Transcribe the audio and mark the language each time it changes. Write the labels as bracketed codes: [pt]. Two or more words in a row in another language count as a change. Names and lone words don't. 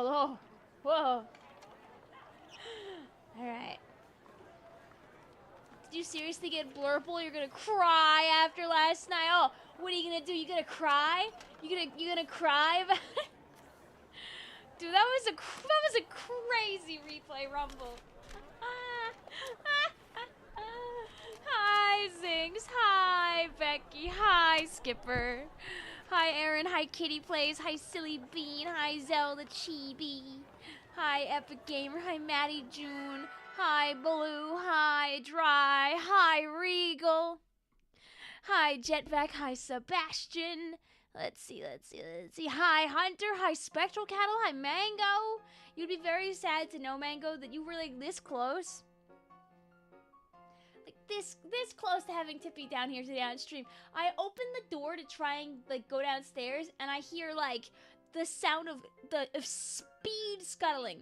[en] Oh, whoa. Alright. Did you seriously get Blurple? You're gonna cry after last night? Oh, what are you gonna do? You gonna cry? You gonna cry? Dude, that was a crazy replay rumble. Hi, Zings. Hi, Becky. Hi, Skipper. Hi, Aaron. Hi, Kitty Plays. Hi, Silly Bean. Hi, Zelda Chibi. Hi, Epic Gamer. Hi, Maddie June. Hi, Blue. Hi, Dry. Hi, Regal. Hi, Jetvac. Hi, Sebastian. Let's see. Hi, Hunter. Hi, Spectral Cattle. Hi, Mango. You'd be very sad to know, Mango, that you were like this close. Like this close to having Tippy down here today on stream. I opened the door to try and like go downstairs, and I hear like the sound of speed scuttling.